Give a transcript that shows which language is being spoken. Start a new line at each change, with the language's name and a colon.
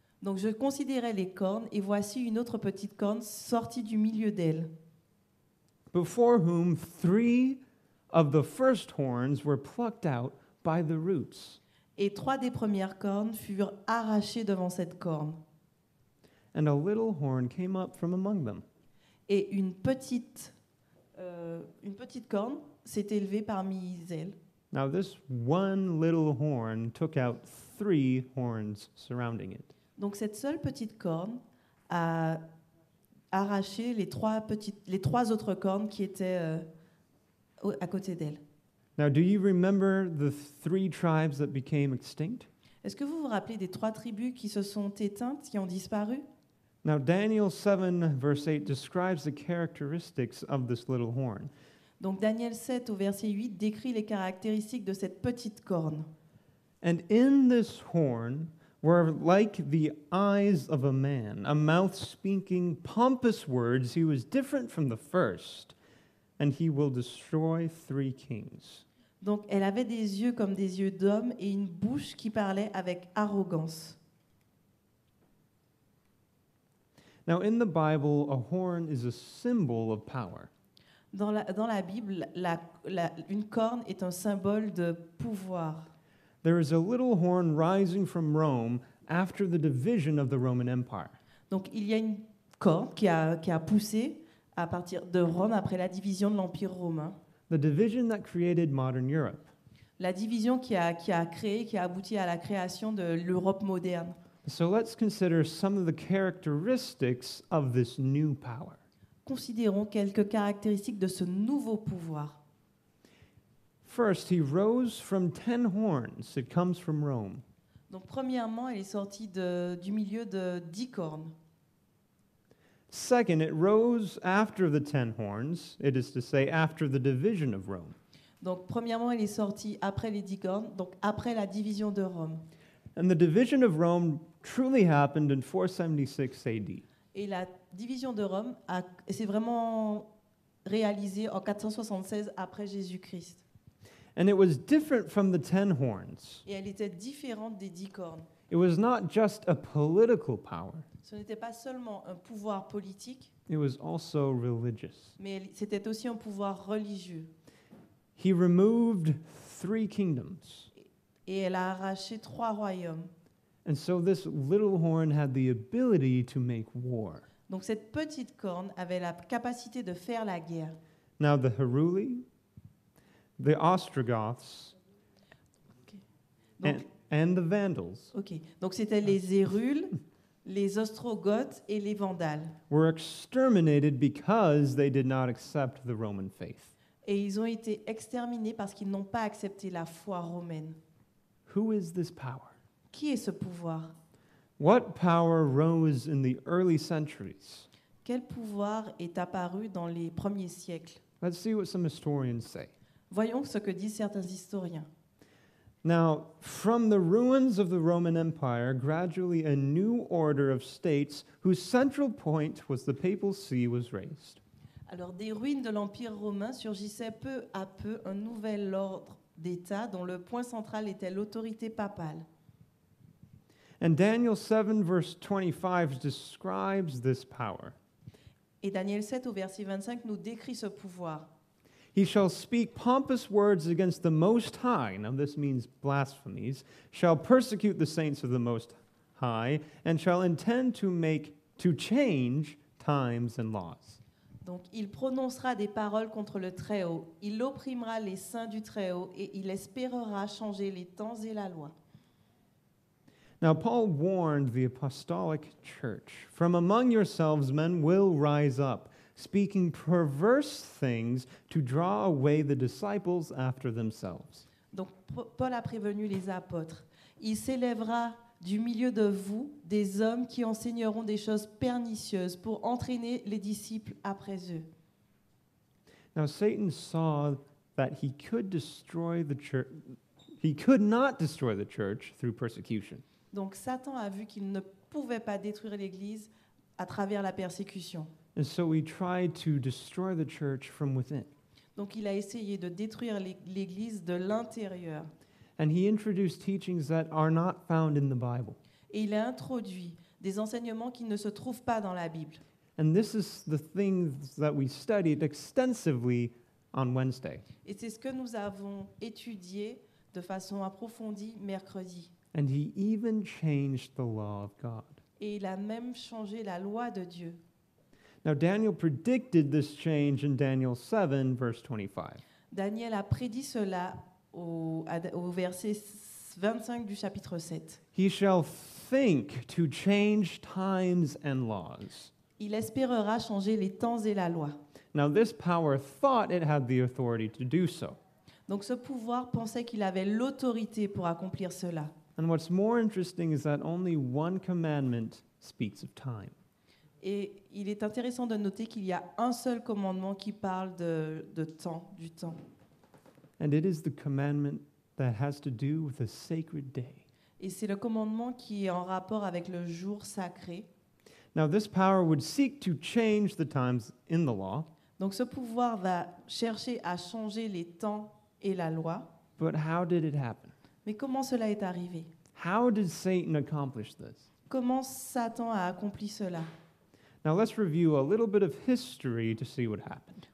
French: Donc je considérais les cornes et voici une autre petite corne sortie du milieu d'elle.
English: Before whom 3 of the first horns were plucked out by the roots.
French: Et 3 des premières cornes furent arrachées devant cette corne.
English: and a little horn came up from among them.
French: Et une petite corne s'est élevée parmi elles.
English: Now this one little horn took out 3 horns surrounding it.
French: Donc cette seule petite corne a arraché les trois autres cornes qui étaient à côté d'elle.
English: Now do you remember the 3 tribes that became extinct?
French: Est-ce que vous vous rappelez des 3 tribus qui se sont éteintes, qui ont disparu?
English: Now Daniel 7 verse 8 describes the characteristics of this little horn.
French: Donc Daniel 7 au verset 8 décrit les caractéristiques de cette petite corne.
English: And in this horn were like the eyes of a man, a mouth speaking pompous words. He was different from the first, and he will destroy 3 kings.
French: Donc elle avait des yeux comme des yeux d'homme et une bouche qui parlait avec arrogance.
English: Now in the Bible, a horn is a symbol of power.
French: Dans la Bible, une corne est un symbole de pouvoir.
English: There is a little horn rising from Rome after the division of the Roman Empire.
French: Donc il y a une corne qui a poussé à partir de Rome après la division de l'Empire romain.
English: The division that created modern Europe.
French: La division qui a abouti à la création de l'Europe moderne.
English: So let's consider some of the characteristics of this new power.
French: Considérons quelques caractéristiques de ce nouveau pouvoir.
English: First, he rose from 10 horns. It comes from Rome.
French: Donc premièrement, elle est sortie du milieu de 10 cornes.
English: Second, it rose after the 10 horns, it is to say, after the division of Rome.
French: Donc premièrement, elle est sortie après les 10 cornes, donc après la division de Rome.
English: And the division of Rome truly happened in 476 AD.
French: Et la division de Rome s'est vraiment réalisée en 476 après Jésus-Christ.
English: And it was different from the 10 horns.
French: Et elle était différente des 10 cornes.
English: It was not just a political power,
French: Ce n'était pas seulement un pouvoir politique,
English: it was also religious.
French: mais c'était aussi un pouvoir religieux.
English: He removed 3 kingdoms.
French: Et elle a arraché 3 royaumes.
English: And so this little horn had the ability to make war.
French: Donc cette petite corne avait la capacité de faire la guerre.
English: Now the Heruli, the Ostrogoths,
French: Donc,
English: and the Vandals
French: Donc c'était les Hérules, les Ostrogoths et les Vandales.
English: were exterminated because they did not accept the Roman faith.
French: Et ils ont été exterminés parce qu'ils n'ont pas accepté la foi romaine.
English: Who is this power?
French: Qui est ce pouvoir?
English: What power rose in the early centuries?
French: Quel pouvoir est apparu dans les premiers siècles?
English: Let's see what some historians say.
French: Voyons ce que disent certains historiens.
English: Now, from the ruins of the Roman Empire, gradually a new order of states whose central point was the Papal See was raised.
French: Alors, des ruines de l'Empire romain surgissait peu à peu un nouvel ordre d'État dont le point central était l'autorité papale.
English: And Daniel 7, verse 25 describes this power.
French: Et Daniel 7 au verset 25 nous décrit ce pouvoir.
English: He shall speak pompous words against the Most High. Now, this means blasphemies. Shall persecute the saints of the Most High, and shall intend to change times and laws.
French: Donc, il prononcera des paroles contre le Très-Haut. Il opprimera les saints du Très-Haut et il espérera changer les temps et la loi.
English: Now, Paul warned the apostolic church, from among yourselves men will rise up, speaking perverse things to draw away the disciples after themselves.
French: Donc, Paul a prévenu les apôtres. Il s'élèvera du milieu de vous des hommes qui enseigneront des choses pernicieuses pour entraîner les disciples après eux.
English: Now, Satan saw that he could destroy the church. He could not destroy the church through persecution.
French: Donc Satan a vu qu'il ne pouvait pas détruire l'Église à travers la persécution.
English: And so he tried to destroy the church from within.
French: Donc il a essayé de détruire l'Église de l'intérieur.
English: And he introduced teachings that are not found in the Bible.
French: Et il a introduit des enseignements qui ne se trouvent pas dans la Bible.
English: And this is the things that we studied extensively on Wednesday.
French: Et c'est ce que nous avons étudié de façon approfondie mercredi.
English: And he even changed the law of God.
French: Et il a même changé la loi de Dieu.
English: Now, Daniel predicted this change in Daniel 7, verse 25.
French: Daniel a prédit cela au verset 25 du chapitre 7.
English: He shall think to change times and laws.
French: Il espérera changer les temps et la loi.
English: Now, this power thought it had the authority to do so.
French: Donc ce pouvoir pensait qu'il avait l'autorité pour accomplir cela.
English: And what's more interesting is that only one commandment speaks of time.
French: Et il est intéressant de noter qu'il y a un seul commandement qui parle de temps, du temps.
English: And it is the commandment that has to do with a sacred day.
French: Et c'est le commandement qui est en rapport avec le jour sacré.
English: Now, this power would seek to change the times in the law,
French: Donc ce pouvoir va chercher à changer les temps et la loi.
English: but how did it happen?
French: Mais comment cela est arrivé?
English: How did Satan accomplish this?
French: Comment Satan a accompli cela?
English: Now, let's review a little bit of history to see what happened.